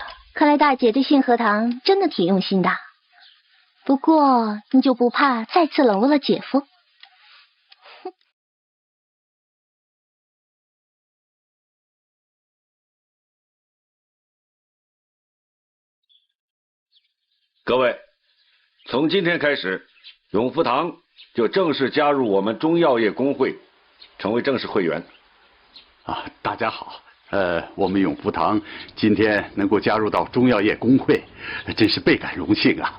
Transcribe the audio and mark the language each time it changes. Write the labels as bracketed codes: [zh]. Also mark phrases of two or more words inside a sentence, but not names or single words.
[zh] 看來大姐對信和堂真的挺用心的，不過你就不怕再次冷落了姐夫？各位，從今天開始，永福堂就正式加入我們中藥業工會，成為正式會員。大家好。我們永福堂今天能夠加入到中藥業工會，真是倍感榮幸啊！